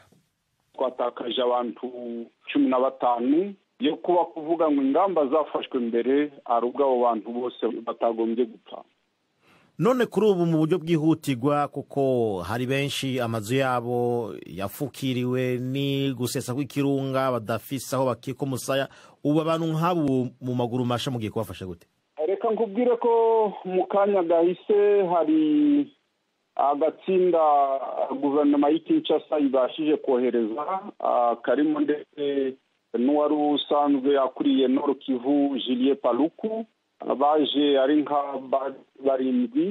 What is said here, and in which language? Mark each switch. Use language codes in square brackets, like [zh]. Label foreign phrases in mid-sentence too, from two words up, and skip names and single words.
[rw] Twatakaje abantu 15 yo kuba kuvuga ngo ingamba zafashwe mbere arubwo abo bantu bose batagombye gupfa. [rn] None kuri ubu mu buryo bwihutirwa kuko hari benshi amazu yabo yafukiriwe ni gusesa kw'ikirunga badafisa aho bakika umusaya, ubu abantu nk'abo mu maguru masha mugiye kubafasha gute? [rw] Reka nkubwire ko mu kanya gahise hari agatsinda guverinoma y'Kinshasa ibashije kohereza karimo ndetse n'uwari usanzwe akuriye Nord Kivu Julien Paluku baje ari nka barindwi